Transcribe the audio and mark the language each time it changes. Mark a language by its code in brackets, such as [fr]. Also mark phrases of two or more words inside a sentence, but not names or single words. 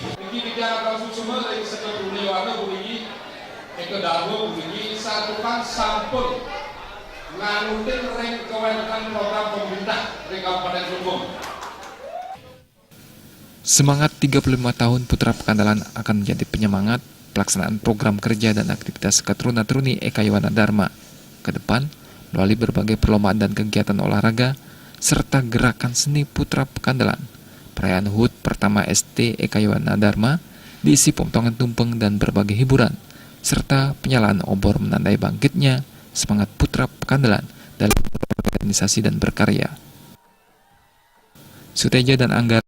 [id] Semangat 35 tahun Putra Pekandelan akan menjadi penyemangat pelaksanaan program kerja dan aktivitas seketeruna-teruni Eka Yowana Dharma ke depan melalui berbagai perlombaan dan kegiatan olahraga serta gerakan seni Putra Pekandelan. Perayaan HUT pertama ST Eka Yowana Dharma diisi potongan tumpeng dan berbagai hiburan serta penyalaan obor menandai bangkitnya semangat Putra Pekandelan dalam berorganisasi dan berkarya. Suteja dan Anggar